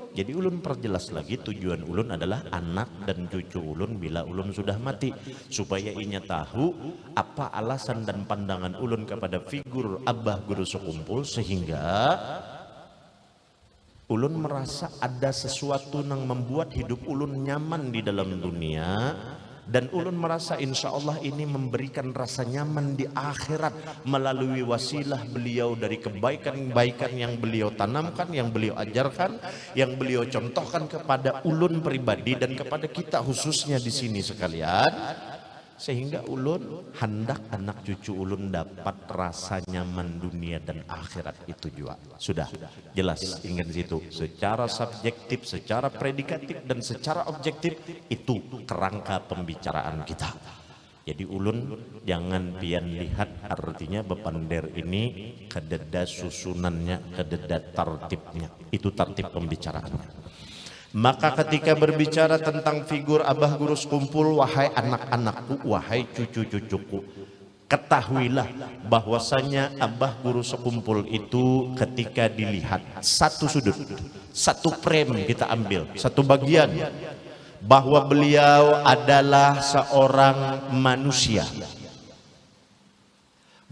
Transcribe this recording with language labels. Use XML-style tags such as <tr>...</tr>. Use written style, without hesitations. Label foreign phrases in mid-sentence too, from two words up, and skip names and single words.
<bjn>Jadi ulun perjelas lagi, tujuan ulun adalah anak dan cucu ulun bila ulun sudah mati, supaya inya tahu apa alasan dan pandangan ulun kepada figur abah guru sekumpul, sehingga ulun merasa ada sesuatu yang membuat hidup ulun nyaman di dalam dunia. Dan ulun merasa insya Allah ini memberikan rasa nyaman di akhirat melalui wasilah beliau dari kebaikan-kebaikan yang beliau tanamkan, yang beliau ajarkan, yang beliau contohkan kepada ulun pribadi dan kepada kita khususnya di sini sekalian. Sehingga ulun hendak anak cucu ulun dapat rasa nyaman dunia dan akhirat itu juga.</bjn> <id>Sudah jelas ingin situ. Secara subjektif, secara predikatif dan secara objektif itu kerangka pembicaraan kita.</id> <bjn>Jadi ulun jangan pian lihat artinya bepander ini kededa susunannya, kededa tartibnya.</bjn> <id>Itu tartib pembicaraannya. Maka ketika berbicara tentang figur abah guru sekumpul, wahai anak-anakku, wahai cucu-cucuku, ketahuilah bahwasanya abah guru sekumpul itu ketika dilihat satu sudut, satu frame kita ambil, satu bagian, bahwa beliau adalah seorang manusia.</id>